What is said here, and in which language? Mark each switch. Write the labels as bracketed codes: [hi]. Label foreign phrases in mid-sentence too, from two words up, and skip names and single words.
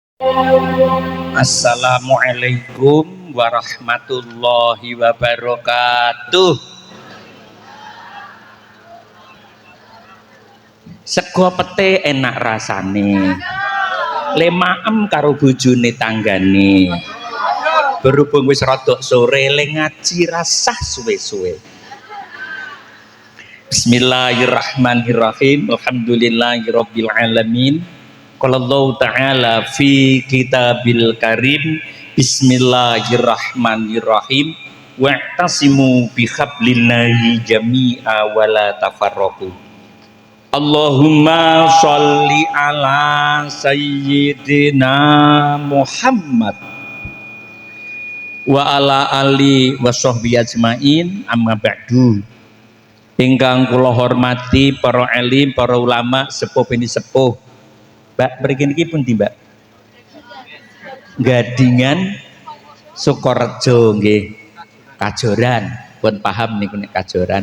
[ar] السلام عليكم ورحمة الله وبركاته. [jv] Sego pete enak rasane. Lemaem karo bojone tanggane. Berhubung wis rodok sore le ngaji rasah suwe-suwe. [ar] Bismillahirrahmanirrahim. الحمد لله رب العالمين قال الله تعالى في الكتاب الكريم. بسم الله الرحمن الرحيم واعتصموا بحبل الله جميعا ولا تفرقوا. اللهم صل على سيدنا محمد وعلى آله وصحبه أجمعين أما بعد. [jv] Ingkang kula hormati para alim, para ulama, sepuh bini sepuh. Mbak, mriki niki pundi, Mbak? Gadingan Sukorejo nggih. Kajoran, pun paham niku nek Kajoran.